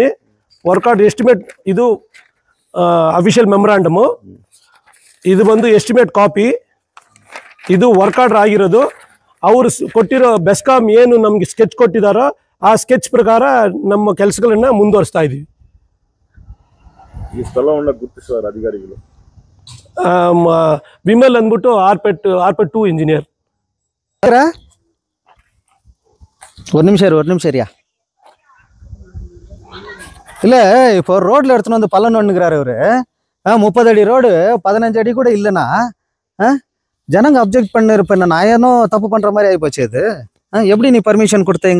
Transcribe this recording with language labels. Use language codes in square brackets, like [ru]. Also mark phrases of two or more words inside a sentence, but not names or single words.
[en] work order estimate, [kn] ಇದು [en] official memorandum, [kn] ಇದು ಬಂದು [en] estimate copy, [kn] ಇದು [en] work order [kn] ಆಗಿರೋದು. ಅವರು ಕೊಟ್ಟಿರೋ ಬೆಸ್ಕಾಂ ಏನು ನಮ್ಗೆ ಸ್ಕೆಚ್ ಕೊಟ್ಟಿದ್ದಾರೋ ಆ ಸ್ಕೆಚ್ ಪ್ರಕಾರ ನಮ್ಮ ಕೆಲಸಗಳನ್ನ ಮುಂದುವರಿಸ್ತಾ ಇದೀವಿ. ಈ ಸ್ಥಳವನ್ನ ಗುರುತಿಸುವ ಅಧಿಕಾರಿಗಳು ವಿಮಲ್ ಅಂದ್ಬಿಟ್ಟು ಆರ್ಪೆಟ್ 2 ಇಂಜಿನಿಯರ್. [ta] ஒரு நிமிஷம் இருயா. இல்லை இப்போ ரோட்ல எடுத்துன்னு வந்து பள்ளம் ஒண்ணுங்கிறாரு இவரு. 30 அடி ரோடு 15 அடி கூட இல்லைன்னா ஜனங்க அப்ஜெக்ட் பண்ணிருப்பேன். நான் ஏனோ தப்பு பண்ற மாதிரி ஆகி போச்சு. இது எப்படி நீ பர்மிஷன் கொடுத்தீங்க?